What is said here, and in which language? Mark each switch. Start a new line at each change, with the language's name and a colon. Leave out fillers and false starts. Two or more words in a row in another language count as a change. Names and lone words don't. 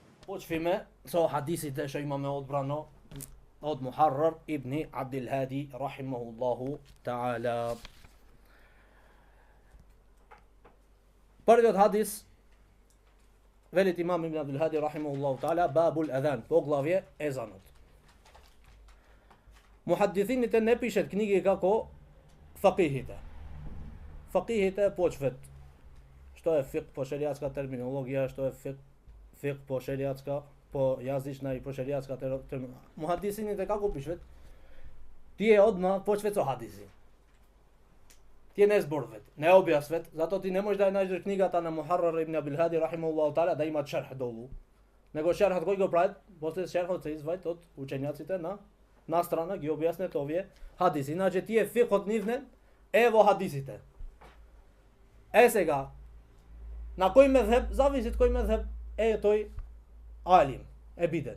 Macedonian: Почвиме со хадисите што имаме одбрано од Мухаррар ибн Абдул Хади
Arabic: رحمه الله تعالى.
Macedonian: Првиот хадис велит имам ибн Абдул Хади
Arabic: رحمه الله تعالى باب الأذان,
Macedonian: поглавје езанот. Мухаддисините не пишат книги како факихите. Факихите почват што е фик по шеријатска терминологија, што е фик по шеријатска, по јазична и по шеријатска терминологија. Мухаддисините како пишат? Тие одма почват со хадиси. Тие не зборват, не објаснат, затоа ти не можеш да ја најдеш книгата на Мухаррар ибн Абдул Хади
Arabic: رحمه الله تعالى
Macedonian: да има шерх долу. Него шерхот кој го прават? После шерхот се изваѓа од учењаците на страна ги објаснет овие хадиси. Иначе тие фикот нивне е во хадисите. Сега, на кој мезхеб, зависи од кој мезхеб е тој алим, е биден.